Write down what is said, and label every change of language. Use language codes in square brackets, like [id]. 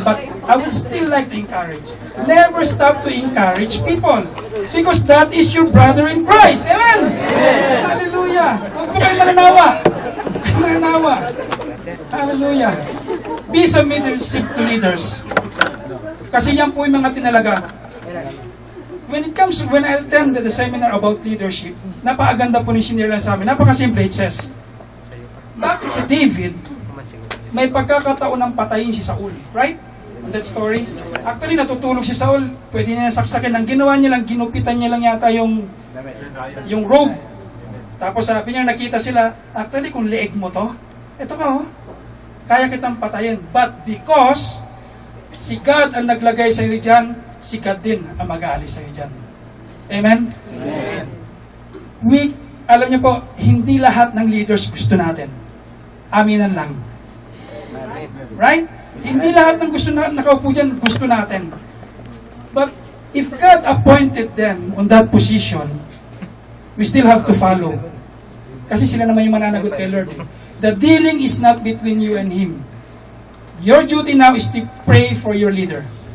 [en] But I would still like to encourage. Never stop to encourage people. Because that is your brother in Christ. [tl] Amen? Hallelujah. Huwag po kayo mananawa. Mananawa. Hallelujah. [en] Be submissive to leaders. [tl] Kasi yan po yung mga tinalaga. [en] When I attended the seminar about leadership, [tl] napakaganda po ni sinira sa amin. Napakasimple, [en] it says, [tl] bakit si David may pagkakataon ng patayin si Saul? [en] Right? On that story. [tl] Actually, natutulog si Saul. Pwede niya saksakin. Ang ginawa niya lang, ginupitan niya lang yata yung robe. Tapos sabi niya, nakita sila, actually, kung leeg mo to, eto ka kaya kitang patayin. [en] But because [tl] si God ang naglagay sa iyo dyan, si God din ang mag-aalis sa iyo dyan. Amen? Amen. Alam niyo po, hindi lahat ng leaders gusto natin. Aminan lang. Right? Hindi lahat ng gusto na nakaupo dyan, gusto natin. [en] But if God appointed them on that position, we still have to follow. [tl] Kasi sila naman yung mananagot kay Lord. [en] The dealing is not between you and Him. Your duty now is to pray for your leader.